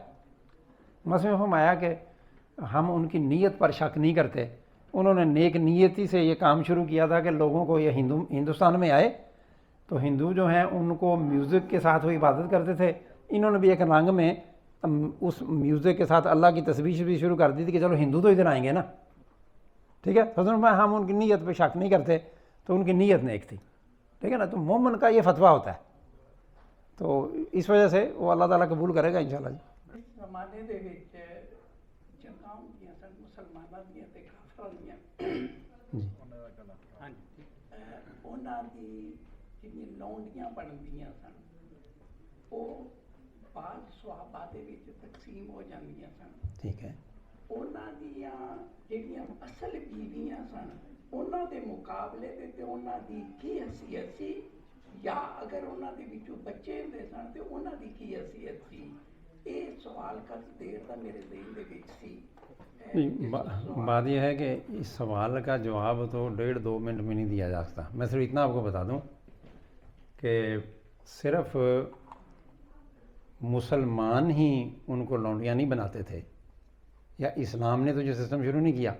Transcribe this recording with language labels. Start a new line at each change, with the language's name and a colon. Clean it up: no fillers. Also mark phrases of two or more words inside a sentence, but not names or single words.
Urdu: مسیح نے فرمایا کہ ہم ان کی نیت پر شک نہیں کرتے، انہوں نے نیک نیتی سے یہ کام شروع کیا تھا کہ لوگوں کو یہ ہندوستان میں آئے تو ہندو جو ہیں ان کو میوزک کے ساتھ وہ عبادت کرتے تھے، انہوں نے بھی ایک رنگ میں اس میوزک کے ساتھ اللہ کی تسبیح بھی شروع کر دی تھی کہ چلو ہندو تو ادھر آئیں گے نا. ٹھیک ہے. ہم ان کی نیت پہ شک نہیں کرتے، تو ان کی نیت نیک تھی. ٹھیک ہے نا. تو مومن کا یہ فتویٰ ہوتا ہے، تو اس وجہ سے وہ اللہ تعالیٰ قبول کرے گا انشاءاللہ جی.
Punjabi: زمانے دے وچ جنگاں ہوندیاں سن مسلماناں دیاں تے کافراں دیاں. انہاں دی جڑیاں لونڈیاں بندیاں سن وہ بعض صحابہ دے وچ تقسیم ہو جاندیاں سن. ٹھیک ہے. انہاں دیاں جڑیاں اصل بیویاں سن انہاں دے مقابلے تے انہاں دی کی حیثیت سی، یا اگر انہاں دے وچوں بچے ہوندے سن تے انہاں دی کی حیثیت سی. یہ سوال کا دیر تھا میرے ذہن دے وچ سی.
Urdu: بات یہ ہے کہ اس سوال کا جواب تو 1.5-2 منٹ میں نہیں دیا جا سکتا. میں صرف اتنا آپ کو بتا دوں کہ صرف مسلمان ہی ان کو لونڈیاں نہیں بناتے تھے، یا اسلام نے تو یہ سسٹم شروع نہیں کیا.